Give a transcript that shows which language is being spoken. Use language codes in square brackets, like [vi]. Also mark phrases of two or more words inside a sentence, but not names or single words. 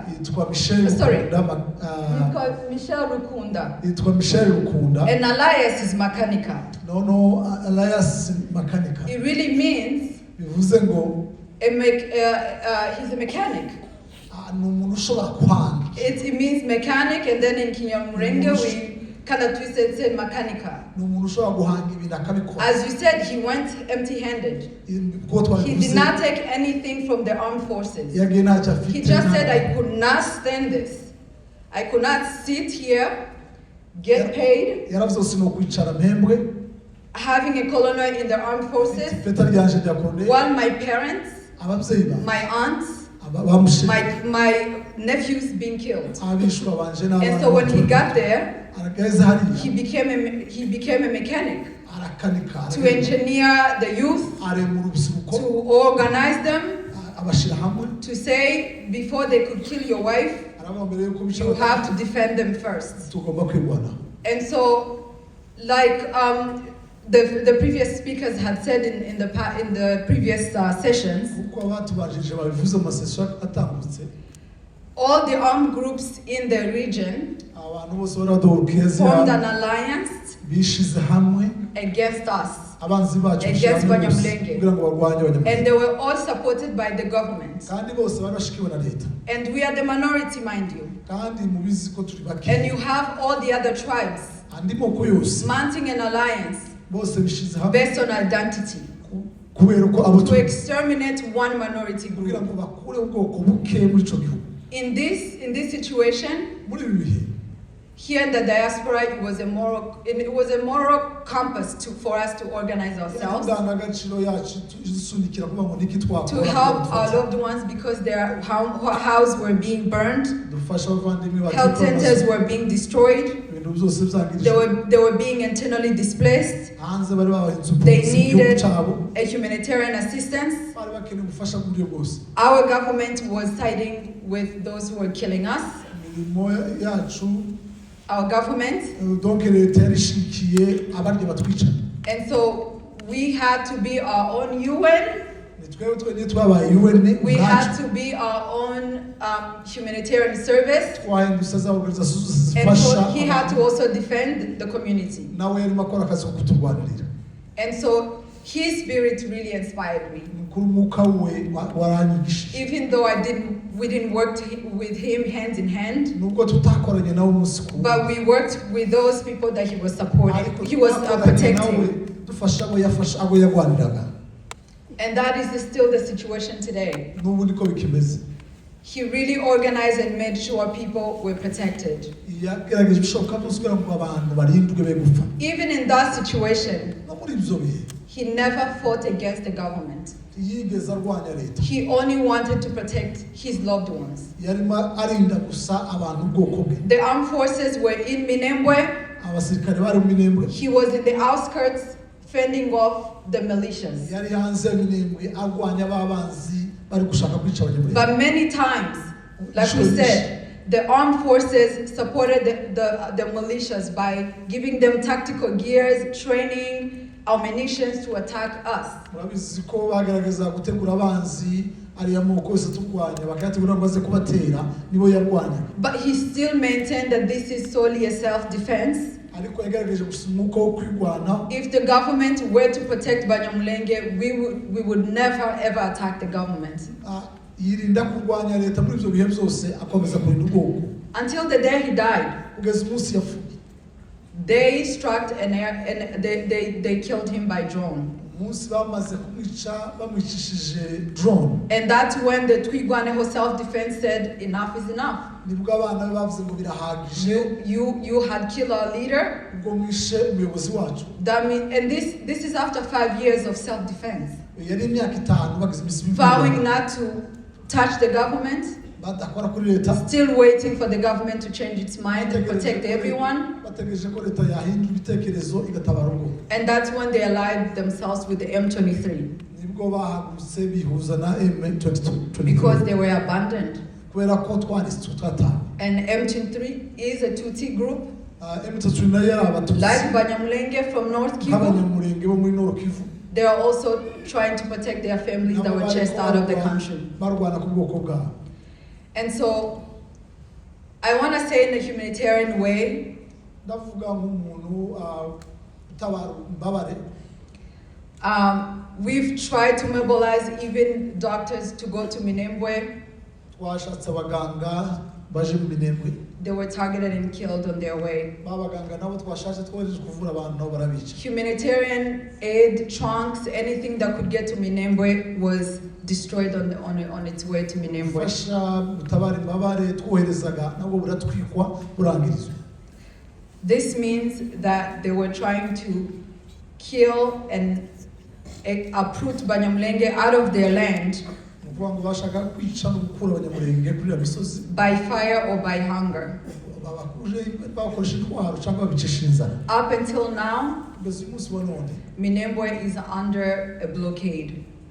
[en] Sorry, Michelle Rukunda. And Elias is Makanika. No, Elias Makanika. It really means he's a mechanic. It means mechanic, and then in Kinyamurenge we [rw] Kana twisetse Makanika. ni umuntu ushobora guhanga ibintu akabikora. [en] As you said, he went empty-handed. He did not take anything from the armed forces. [rw] yagiye ntacyo afite. [en] He just said, I could not stand this. I could not sit here, get paid, [rw] yaravuze sinokwicara mpembwe, [en] having a colonel in the armed forces, [rw] ipeta ryanje rya koloneli, [en] while my parents, [rw] ababyeyi ba [en] my aunts, my nephews being killed. [rw] abishwa banje n'abana. [en] And so when he got there, [rw] arageze hariya, [en] he became a mechanic [rw] arakanika, [en] to engineer the youth, [rw] arema urubyiruko, [en] to organize them, [rw] abashira hamwe, [en] to say before they could kill your wife, you have to defend them first. [rw] tugomba kwirwana. [en] And so, like the previous speakers had said in the previous sessions, [rw] uko abatubajije babivuze mu masession atambutse, [en] all the armed groups in the region [rw] abantu bose baradokeza [en] formed an alliance [rw] bishize hamwe [en] against us, [rw] abanzi bacu [en] against Banyamulenge, [rw] kugira ngo barwanye Abanyamulenge, [en] and they were all supported by the government. [rw] kandi bose barashikiwe na leta, [en] And we are the minority, mind you. [rw] kandi mubizi ko turi bake, [en] And you have all the other tribes [rw] andi moko yose [en] mounting an alliance [rw] bose bishize hamwe [en] based on identity [rw] kubera ko abo [en] to exterminate one minority [rw] kugira [en] group. [rw] ngo bakure ubwoko buke muri ico gihugu. [en] In this situation, [rw] muri ibi bihe [en] here in the diaspora, it was a moral compass for us to organize ourselves, [rw] indangagaciro yacu isunikira kuba ngo niki twakora [en] to help our loved ones because their houses were being burned, [rw] dufasha abavandimwe bacu, [en] health centers were being destroyed, [rw] ibintu byose byangirije, [en] they were being internally displaced, [rw] hanze bari babahinze [en] they [rw] ubwubatsi [en] needed [rw] cyabo, [en] a humanitarian assistance. [rw] bari bakeneye ubufasha bw'uburyo bwose. [en] Our government was siding with those who were killing us. [rw] imirimo yacu, [en] Our government. [rw] donc leta yarishikiye abarya batwica, [en] And so we had to be our own UN. [rw] ni twebwe twenyine twabaye UN, [en] We had to be our own humanitarian service. [rw] twahindutse za organization [en] And so [rw] zifasha, [en] he had to also defend the community. [rw] nawe yarimo akora akazi ko kuturwanirira. [en] And so his spirit really inspired me. [rw] Mukuru umwuka we waranyigishije, [en] Even though we didn't work with him hand in hand, [rw] nubwo tutakoranye nawe umunsi ku [en] but we worked with those people that he was supporting, he was protecting. [rw] dufasha abo yafasha, abo yarwaniraga. [en] And that is still the situation today. [rw] N'ubu niko bikimeze. [en] He really organized and made sure people were protected. [rw] yagerageje ibishoboka byose kugira ngo abantu barindwe be gupfa. [en] Even in that situation, [rw] no muri ibyo bihe [en] he never fought against the government. [rw] yigeze arwanya leta. [en] He only wanted to protect his loved ones. [rw] yarimo arinda gusa abantu ubwoko bwe. [en] The armed forces were in Minembwe. [rw] abasirikare bari mu Minembwe. [en] He was in the outskirts fending off the militias. [rw] yari hanze Minembwe arwanya ababanzi bari gushaka kwica Abanyamulenge. [en] But many times, like we said, the armed forces supported the militias by giving them tactical gears, training, ammunition to attack us. [rw] murabizi ko bagaragaza gutegura abanzi ariya moko yose turwanya bakayategura ngo baze kubatera nibo yarwanya. [en] But he still maintained that this is solely a self-defense. [rw] ariko yagaragaje gusa umwuka wo kwirwana. [en] If the government were to protect Banyamulenge, we would never ever attack the government. [rw] yirinda kurwanya leta muri ibyo bihe byose, akomeza kurinda ubwoko. [en] Until the day he died. [rw] kugeza umunsi yapfuye. [en] They struck and they killed him by drone. [rw] umunsi bamaze kumwica bamwicishije drone. [en] And that's when the Twigwaneho self-defense said, enough is enough. [rw] nibwo abana be bavuze ngo birahagije. [en] You had killed our leader. [rw] ubwo mwishe umuyobozi wacu. [en] That mean, and this is after 5 years of self-defense. [rw] yari imyaka 5 bagize imisi [en] vowing not to touch the government. [rw] badakora kuri leta. [en] Still waiting for the government to change its mind and protect everyone. [rw] bategereje ko leta yahindura ibitekerezo igatabara ubwo. [en] And that's when they allied themselves with the M23. [rw] nibwo bahagurutse bihuza na M23. [en] Because they were abandoned. [rw] kubera ko twatanga. [en] And M23 is a Tutsi group. [rw] M23 nayo ari abatutsi. [en] Like Banyamulenge from North Kivu. [rw] Abanyamulenge bo muri North Kivu. [en] They are also trying to protect their families that were chased out of the country. [rw] barwana ku bwoko bwabo. [en] And so, I want to say in a humanitarian way, we've tried to mobilize even doctors to go to Minembwe. [rw] baje mu Minembwe [en] they were targeted and killed on their way. [rw] babaganga nabo twashatse twohereje kuvura abantu nabo barabica. [en] Humanitarian aid, trunks, anything that could get to Minembwe was destroyed on its way to Minembwe. [rw] Fasha gutabara imbabare twoherezaga nabo buratwikwa burangirizwa. [en] This means that they were trying to kill and uproot Banyamulenge out of their land by fire or by hunger. Up until now, Minembwe is under a blockade.